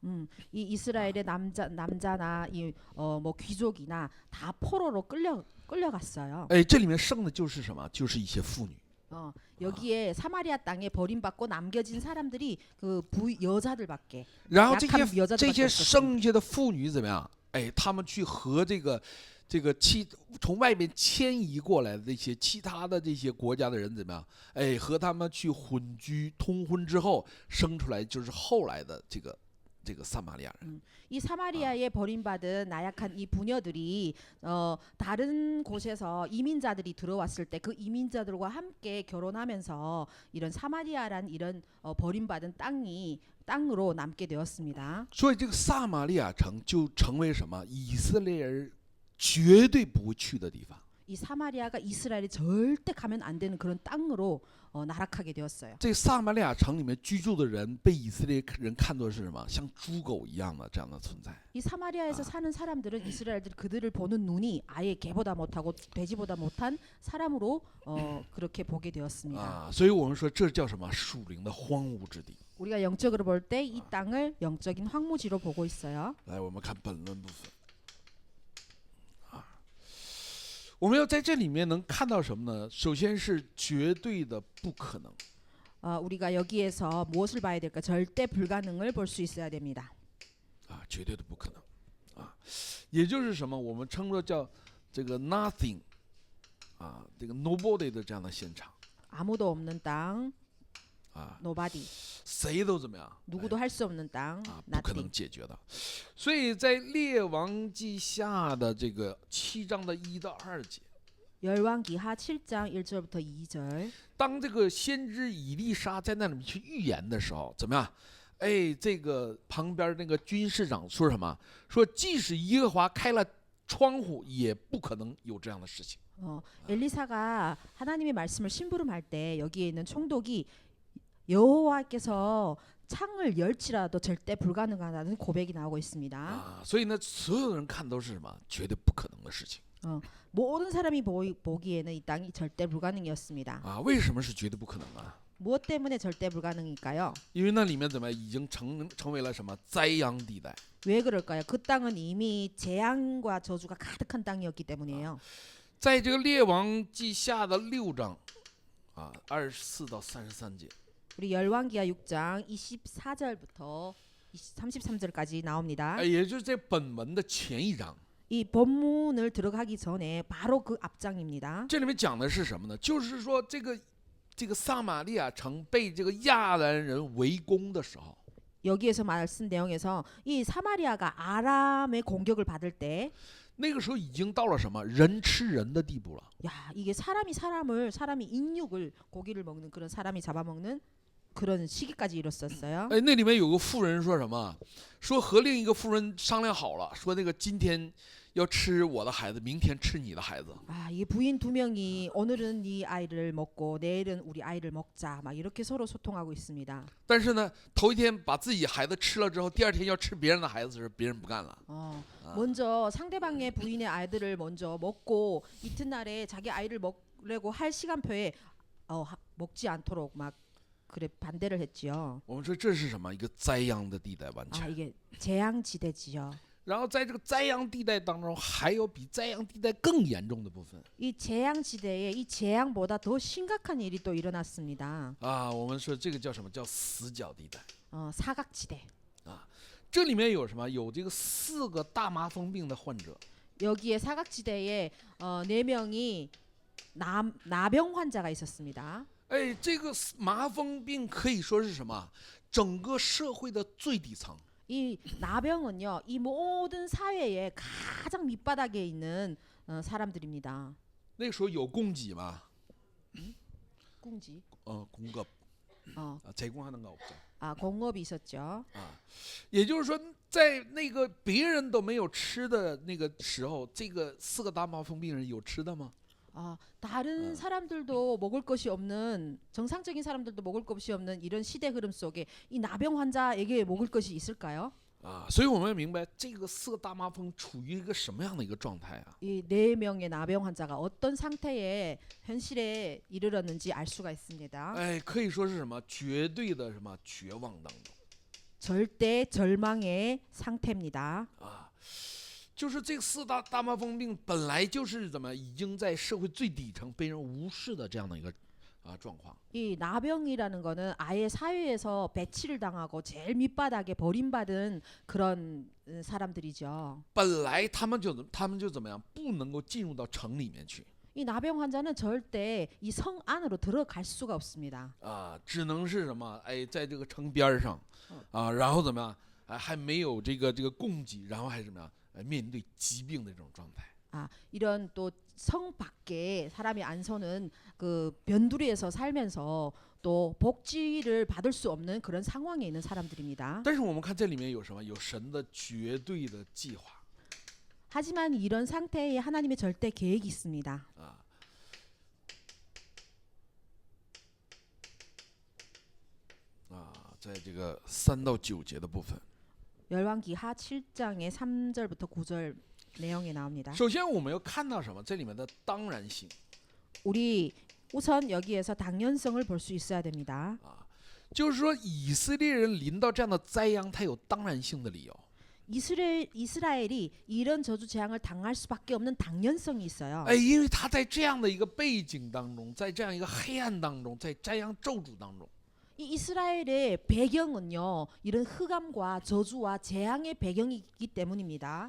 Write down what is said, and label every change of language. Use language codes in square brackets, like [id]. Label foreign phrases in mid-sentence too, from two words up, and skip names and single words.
[ko] 이 이스라엘의 남자나 뭐 귀족이나 다 포로로 끌려갔어요. [zh] 哎，这里面剩的就是什么？就是一些妇女。 [ko] 여기에 사마리아 땅에 버림받고 남겨진 사람들이 그 여자들밖에. [zh] 然后 [ko] 약한 [zh] 这 [ko] 여자들밖에 [zh] 些 [ko] 없었습니다. [zh] 剩下的妇女怎么样？哎，他们去和这个从外面迁移过来的这些其他的这些国家的人怎么样？哎，和他们去混居通婚之后，生出来就是后来的这个撒玛利亚人。 [ko] 이 사마리아에 버림받은 나약한 이 부녀들이 다른 곳에서 이민자들이 들어왔을 때 그 이민자들과 함께 결혼하면서 이런 사마리아란 이런 버림받은 땅으로 남게 되었습니다. [zh] 所以这个撒玛利亚城就成为什么？以色列人绝对不会去的地方。 [ko] 이 사마리아가 이스라엘이 절대 가면 안 되는 그런 땅으로 나락하게 되었어요. [zh] 这撒玛利亚城里面居住的人被以色列人看作是什么？像猪狗一样的这样的存在。 [ko] 이 사마리아에서 사는 사람들은 이스라엘들 그들을 보는 눈이 아예 개보다 못하고 돼지보다 못한 사람으로 그렇게 보게 되었습니다. [zh] 啊，所以我们说这叫什么？属灵的荒芜之地。 [ko] 우리가 영적으로 볼 때 이 땅을 영적인 황무지로 보고 있어요. [zh] 来，我们看本论部分。我们要在这里面能看到什么呢？首先是绝对的不可能。 [ko] 우리가 여기에서 무엇을 봐야 될까? 절대 불가능을 볼 수 있어야 됩니다. [zh] 啊，绝对的不可能。啊，也就是什么？我们称作叫这个 nothing， 啊，这个 nobody 的这样的现场。 [ko] 아무도 없는 땅, [zh] 啊， nobody. 谁都怎么样？ [ko] 누구도 할 수 없는 땅, [zh] 啊，不可能 nothing. 解决的。所以在列王记下的这个7章的1到2节， [ko] 열왕기하 7장 1절부터 2절. [zh] 当这个先知以利沙在那里面去预言的时候，怎么样？哎，这个旁边那个军士长说什么？说即使耶和华开了窗户，也不可能有这样的事情。 [ko] 엘리사가 하나님의 말씀을 심부름할 때 여기에 있는 총독이 여호와께서 창을 열지라도 절대 불가능하다는 고백이 나오고 있습니다. [zh] 啊，所以呢，所有人看都是什么？绝对不可能的事情。 [ko] 모든 사람이 보기에는 이 땅이 절대 불가능이었습니다. [zh] 啊，为什么是绝对不可能啊？ [ko] 무엇 때문에 절대 불가능일까요? [zh] 因为那里面怎么样，已经成为了什么灾殃地带。 [ko] 왜 그럴까요? 그 땅은 이미 재앙과 저주가 가득한 땅이었기 때문이에요. [zh] 在这个列王记下的6章，啊，24到33节。 [ko] 우리 열왕기하 6장 24절부터 33절까지 나옵니다. [zh] 也就是在本文的前一章。 [ko] 이 본문을 들어가기 전에 바로 그 앞장입니다. [zh] 这里面讲的是什么呢？就是说这个撒玛利亚城被这个亚兰人围攻的时候， [ko] 여기에서 말씀 내용에서 이 사마리아가 아람의 공격을 받을 때, [zh] 那个时候已经到了什么人吃人的地步了。 [ko] 야, 이게 사람이 인육을 고기를 먹는 그런 사람이 잡아먹는 그런 시기까지 이뤘었어요. [zh] 哎，那里面有个妇人说什么？说和另一个妇人商量好了，说那个今天要吃我的孩子，明天吃你的孩子。 [ko] 아, 이 부인 두 명이 오늘은 네 아이를 먹고 내일은 우리 아이를 먹자, 막 이렇게 서로 소통하고 있습니다. [zh] 但是呢，头一天把自己孩子吃了之后，第二天要吃别人的孩子时，别人不干了。 [ko] 먼저 상대방의 부인의 아이들을 먼저 먹고 이튿날에 자기 아이를 먹으려고 할 시간표에 먹지 않도록 막 그래 반대를 했지요. [zh] 我们说这是什么？一个灾殃的地带，完 [ko] 아, [zh] 全。 [ko] 이게 재앙지대지요. [zh] 然后在这个灾殃地带当中，还有比灾殃地带更严重的部分 [ko] 이 재앙지대에 이 재앙보다 더 심각한 일이 또 일어났습니다. [zh] 啊。我们说这个叫什么？叫死角地带。 [ko] 사각지대. [zh] 这里面有什么？有这个4个大麻风病的患者。 [ko] 여기에 사각지대에 4명이 나병 환자가 있었습니다. [zh] 哎，这个麻风病可以说是什么？整个社会的最底层。 [ko] 이 나병은요, 이 모든 사회의 가장 밑바닥에 있는 사람들입니다. [zh] 那个时候有供给吗？ [ko] 공지. 공급. 제공하는 거 없죠. 공업이 있었죠. [zh] 也就是说，在那个别人都没有吃的那个时候，这个4个大麻风病人有吃的吗？ [ko] 다른 사람들도 먹을 것이 없는 정상적인 사람들도 먹을 것이 없는 이런 시대 흐름 속에 이 나병 환자에게 먹을 것이 있을까요? [zh] 所以我们要明白这个4个大麻风处于一个什么样的一个状态啊？ [ko] 이 4명의 나병 환자가 어떤 상태에 현실에 이르렀는지 알 수가 있습니다. [zh] 哎，可以说是什么？绝对的什么绝望当中。 [ko] 절대 절망의 상태입니다. [zh] 就是这个4大麻风病本来就是怎么已经在社会最底层被人无视的这样的一个状况。 [ko] 이 나병이라는 거는 아예 사회에서 배치를 당하고 제일 밑바닥에 버림받은 그런 사람들이죠. [zh] 本来他们就怎么样，不能够进入到城里面去。 [ko] 이 나병 환자는 절대 이 성 안으로 들어갈 수가 없습니다. [zh] 只能是什么？哎，在这个城边上，然后怎么样？还没有这个供给，然后还怎么样？面对疾病的这种状态。 [ko] 이런 또 성 밖에 사람이 안 서는 그 변두리에서 살면서 또 복지를 받을 수 없는 그런 상황에 있는 사람들입니다. [zh] 但是我们看这里面有什么？有神的绝对的计划。 [ko] 하지만 이런 상태에 하나님의 절대 계획이 있습니다. [zh] 在这个3到9节的部分。 [ko] 열왕기하 7장의 3절부터 9절 내용이 나옵니다. [zh] 首先我们要看到什么？这里面的当然性。 [ko] 우리 우선 여기에서 당연성을 볼 수 있어야 됩니다. [zh] 就是说以色列人临到这样的灾殃，他有当然性的理由。 [ko] 이스라엘이 이런 저주 재앙을 당할 수밖에 없는 당연성이 있어요. [zh] 因为他在这样的一个背景当中，在这样一个黑暗当中，在灾殃咒诅当中。 [ko] 이 이스라엘의 배경은요, 이런 흑암과 저주와 재앙의 배경이기 때문입니다.